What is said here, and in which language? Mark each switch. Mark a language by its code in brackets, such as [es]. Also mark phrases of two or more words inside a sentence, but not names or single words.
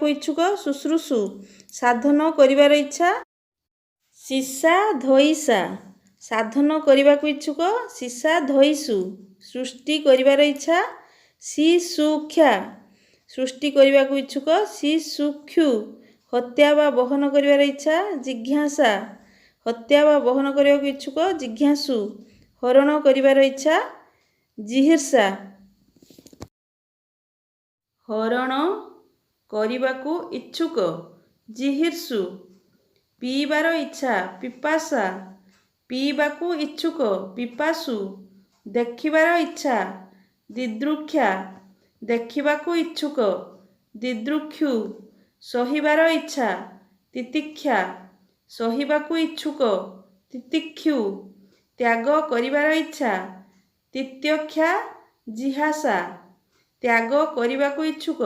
[or] ଇଚ୍ଛୁକ ଶୁଶ୍ରୂଷୁ ସାଧନ କରିବାର ଇଚ୍ଛା ଶିଷା ଧୋଈସା ସାଧନ କରିବାକୁ ଇଚ୍ଛୁକ ଶିଷା ଧୋଈସୁ ସୃଷ୍ଟି କରିବାର ଇଚ୍ଛା ଶିଶୁକ୍ଷା ସୃଷ୍ଟି କରିବାକୁ ଇଚ୍ଛୁକ ଶିଶୁକ୍ଷୁ ହତ୍ୟା ବା ବହନ କରିବାର ଇଚ୍ଛା ଜିଜ୍ଞାସା ହତ୍ୟା ବା ବହନ କରିବାକୁ ଇଚ୍ଛୁକ ଜିଜ୍ଞାସୁ ହରଣ କରିବାର ଇଚ୍ଛା ଜିହୀର୍ଷା ହରଣ କରିବାକୁ ଇଚ୍ଛୁକ ଜିହୀର୍ଷୁ ପିଇବାର ଇଚ୍ଛା ପିପାସା ପିଇବାକୁ ଇଚ୍ଛୁକ ପିପାସୁ ଦେଖିବାର ଇଚ୍ଛା ଦିଦୃକ୍ଷା ଦେଖିବାକୁ ଇଚ୍ଛୁକ ଦିଦୃକ୍ଷୁ ସହିବାର ଇଚ୍ଛା ତିତିକ୍ଷା ସହିବାକୁ ଇଚ୍ଛୁକ ତିତିକ୍ଷୁ ତ୍ୟାଗ କରିବାର ଇଚ୍ଛା ତିତ୍ୟକ୍ଷା ଜିହାସା ତ୍ୟାଗ କରିବାକୁ ଇଚ୍ଛୁକ